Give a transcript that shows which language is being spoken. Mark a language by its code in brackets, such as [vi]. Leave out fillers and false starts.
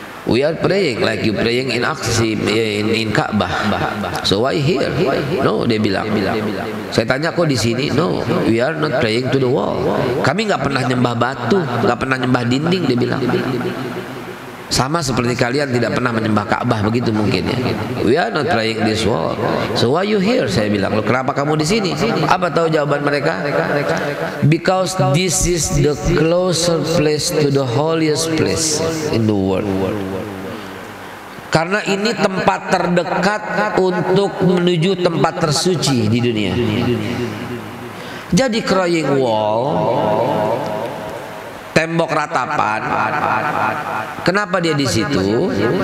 [en] "We are praying like you praying in Aqsa, in Ka'bah. So why here?" "No," [id] dia bilang. Saya tanya, "Kok di sini?" [en] "No, we are not praying to the wall." [id] Kami nggak pernah nyembah batu, nggak pernah nyembah dinding, dia bilang. Sama seperti kalian tidak pernah menyembah Ka'bah, begitu mungkin ya. [en] "We are not praying this wall. So why you here?" [id] Saya bilang, "Loh, kenapa kamu di sini?" Apa tahu jawaban mereka? [en] "Because this is the closer place to the holiest place in the world." [id] Karena ini tempat terdekat untuk menuju tempat tersuci di dunia. Jadi [en] crying wall, [id] tembok ratapan, kenapa dia di situ?